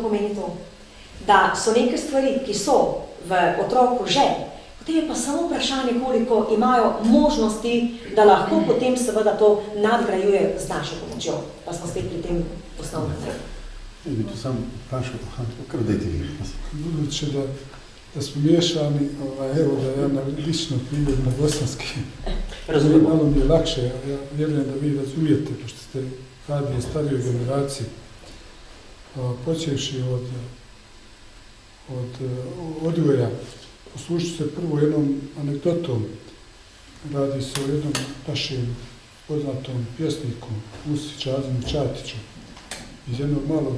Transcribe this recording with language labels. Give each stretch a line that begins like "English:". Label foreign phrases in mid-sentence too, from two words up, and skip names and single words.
Slovenian: To pomeni to. da so neke stvari, ki so v otroku že, potem je pa samo vprašanje, koliko imajo možnosti, da lahko potem seveda to nadgrajuje z našo pomočjo. Pa smo spet pri tem osnovnem. Ja bi to sam vprašal, kar dajte vi.
Bosnian: Budući da smo miješani, evo da ja lično primjer na bosanski, malo mi je lakše, ja vjerujem da vi razumijete, pošto ste radi u starijoj generaciji, počevši od odgoja, poslušati se prvo jednom anegdotom, radi se o jednom našem poznatom pjesniku, Musi Čazimu Čatiću, iz jednog malog